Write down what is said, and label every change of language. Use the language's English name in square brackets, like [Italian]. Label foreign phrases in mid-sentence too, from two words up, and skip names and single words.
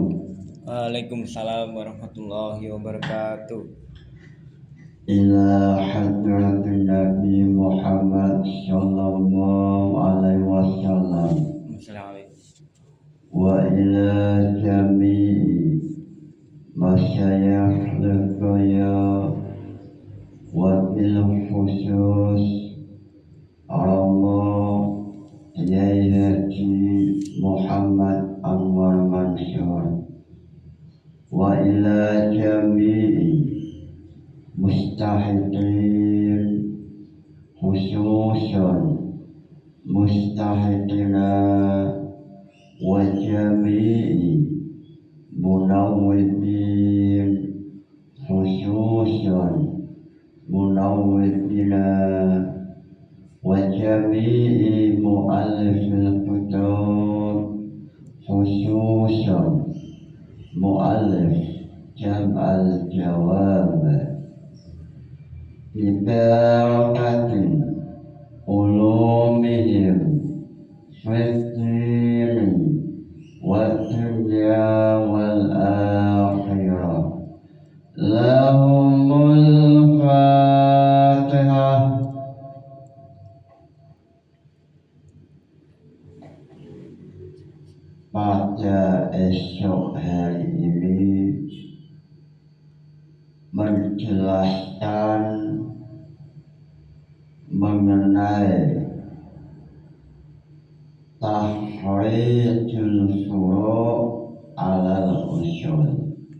[Arabic] وعليكم السلام ورحمة الله وبركاته. إلى حضرة النبي محمد صلى الله عليه وسلم السلام عليكم. وإلى جميع مشايخ القيا وبالخصوص Allah Yai Haji Muhammad Anwar Mansur وإلى جميع مستحقين خصوصا مستحقينا وجميع منودين خصوصا منودينا وجميع مؤلفي الكتب خصوصا مؤلف جمع الجواب ببركة علومهم فطر والدنيا والآخرة لهم الفاتحة. [Indonesian] Pada esok hari ini menjelaskan mengenai [Arabic] تخريج الفروع على الأصول,